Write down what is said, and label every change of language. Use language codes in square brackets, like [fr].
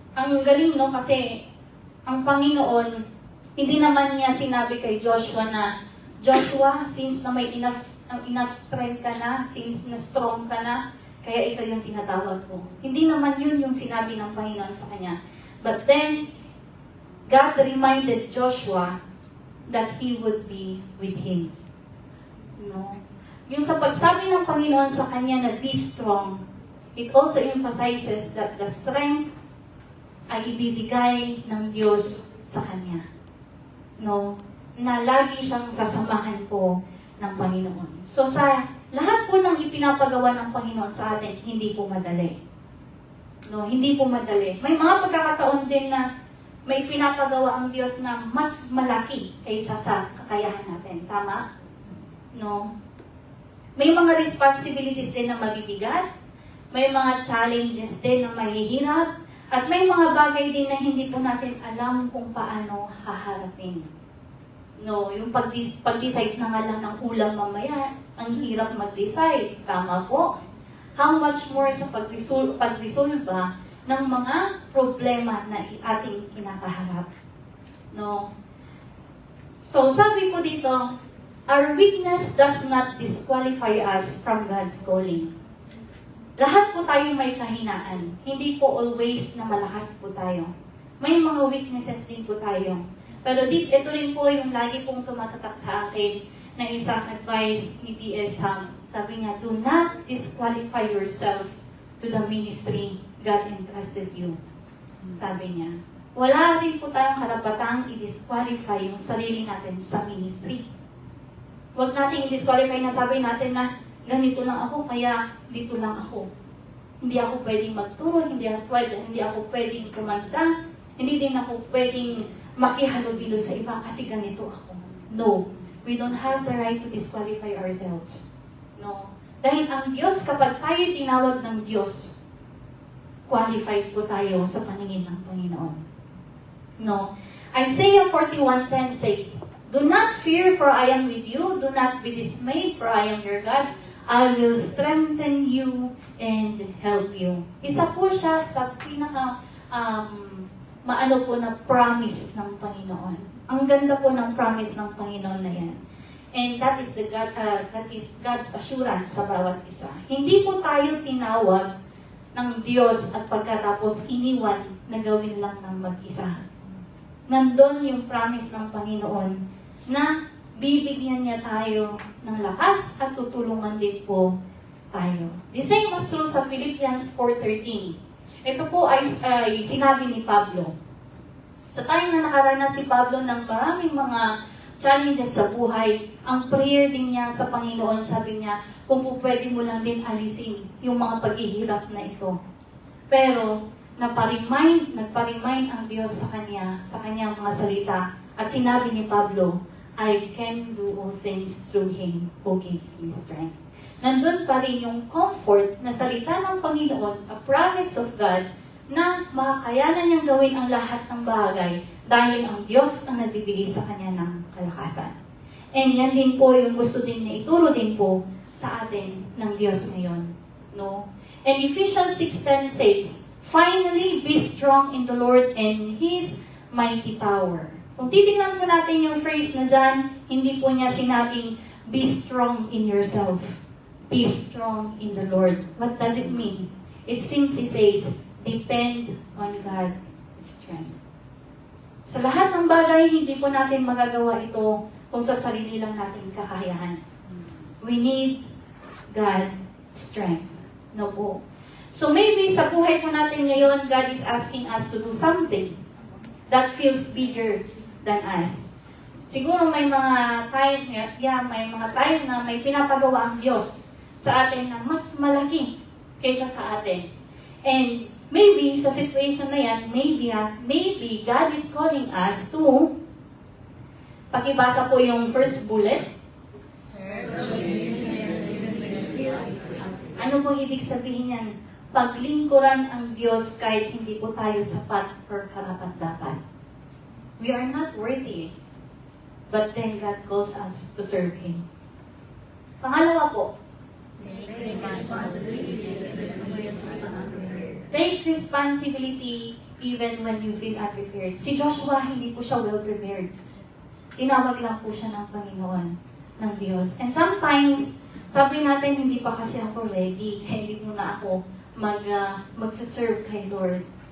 [tl] ang galing, no? Kasi ang Panginoon, hindi naman niya sinabi kay Joshua na, Joshua, since na may enough strength ka na, since na strong ka na, kaya ikaw yung tinatawag ko. Hindi naman yun yung sinabi ng Panginoon sa kanya. [en] But then, God reminded Joshua that He would be with him. [tl] No? Yung sa pagsabi ng Panginoon sa kanya na be strong, it also emphasizes that the strength ay ibibigay ng Diyos sa kanya. No? Na lagi siyang sasamahan po ng Panginoon. So sa lahat po ng ipinapagawa ng Panginoon sa atin, hindi po madali. No, hindi po madali. May mga pagkakataon din na may pinapagawa ang Diyos na mas malaki kaysa sa kakayahan natin. Tama? No? May mga responsibilities din na mabibigat. May mga challenges din na mahihirap. At may mga bagay din na hindi po natin alam kung paano haharapin. No, yung pag-decide na nga lang ng ulam mamaya, ang hirap mag-decide. Tama po. How much more sa pagresolba ng mga problema na ating kinakaharap. No? [en] So, sabi ko dito, our weakness does not disqualify us from God's calling. [tl] Lahat po tayo may kahinaan. Hindi po always na malakas po tayo. May mga weaknesses din po tayo. Pero ito rin po yung lagi pong tumatatak sa akin na isang advice ni D.S. Ham. [en] Sabi niya, do not disqualify yourself to the ministry God entrusted you. [tl] Sabi niya, wala rin po tayong karapatang i-disqualify yung sarili natin sa ministry. Huwag natin i-disqualify na sabi natin na ganito lang ako, kaya dito lang ako. Hindi ako pwedeng magturo, hindi ako pwedeng kumanta, hindi din ako pwedeng makihalubilo sa iba kasi ganito ako. No. [en] We don't have the right to disqualify ourselves. [tl] No. Dahil ang Diyos, kapag tayo tinawag ng Diyos, qualified po tayo sa paningin ng Panginoon. No. [en] Isaiah 41:10 says, do not fear, for I am with you. Do not be dismayed, for I am your God. I will strengthen you and help you. [tl] Isa po siya sa pinaka maano po na promise ng Panginoon. Ang ganda po ng promise ng Panginoon na yan. And that is God's assurance sa bawat isa. Hindi po tayo tinawag ng Diyos at pagkatapos iniwan na gawin lang ng mag-isa. Nandun yung promise ng Panginoon na bibigyan niya tayo ng lakas at tutulungan din po tayo. [en] The same was true sa Philippians 4:13. [tl] Ito po ay sinabi ni Pablo. Sa time na nakaranas si Pablo ng maraming mga challenges sa buhay, ang prayer din niya sa Panginoon, sabi niya, kung po pwede mo lang din alisin yung mga paghihirap na ito. Pero, nagpa-remind ang Diyos sa kanyang mga salita. [en] At sinabi ni Pablo, I can do all things through Him who gives me strength. [tl] Nandun pa rin yung comfort na salita ng Panginoon, a promise of God, na makakayanan niyang gawin ang lahat ng bagay dahil ang Diyos ang nagbibigay sa kanya ng kalakasan. And yan din po yung gusto din na ituro din po sa atin ng Diyos ngayon. No? [en] And Ephesians 6:10 says, finally, be strong in the Lord and His mighty power. [tl] Kung titingnan po natin yung phrase na dyan, hindi po niya sinabing, be strong in yourself. [en] Be strong in the Lord. What does it mean? It simply says, depend on God's strength. [tl] Sa lahat ng bagay, hindi po natin magagawa ito kung sa sarili lang natin kakayahan. [en] We need God's strength. No po. So maybe sa buhay po natin ngayon, God is asking us to do something that feels bigger than us. [tl] Siguro may mga times, may mga times na may pinapagawa ang Diyos sa atin na mas malaki kaysa sa atin. [en] And maybe sa situation na yan, maybe God is calling us to, pakibasa po yung first bullet. [tl] Ano pong ibig sabihin yan? Paglingkuran ang Diyos kahit hindi po tayo sapat or karapat-dapat. [en] We are not worthy, but then God calls us to serve Him. Pangalawa po, take responsibility even when you feel unprepared. [tl] Si Joshua, hindi po siya well prepared. Tinawag lang po siya ng Panginoon, ng Diyos. And sometimes, sabi natin, hindi pa kasi ako ready. Hindi muna ako magsaserve kay Lord.